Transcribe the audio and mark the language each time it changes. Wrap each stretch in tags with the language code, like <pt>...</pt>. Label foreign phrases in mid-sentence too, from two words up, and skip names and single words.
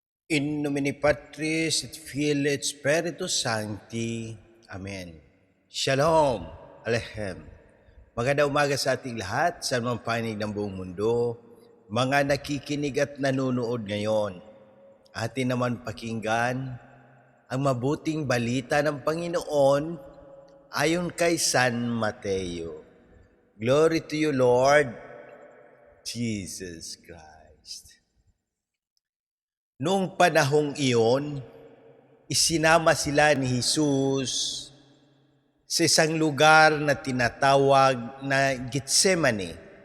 <la>In nomine Patris et Filii et Spiritus Sancti.</la> <he>אמן. שלום. עליכם.</he> <tl>Magandang umaga sa ating lahat, sa mga panig ng buong mundo, mga nakikinig at nanonood ngayon. Atin naman pakinggan ang mabuting balita ng Panginoon ayon kay San Mateo.</tl> <en>Glory to you, Lord Jesus Christ.</en> <tl>Noong panahong iyon, isinama sila ni Jesus sa isang lugar na tinatawag na Getsemani.</tl>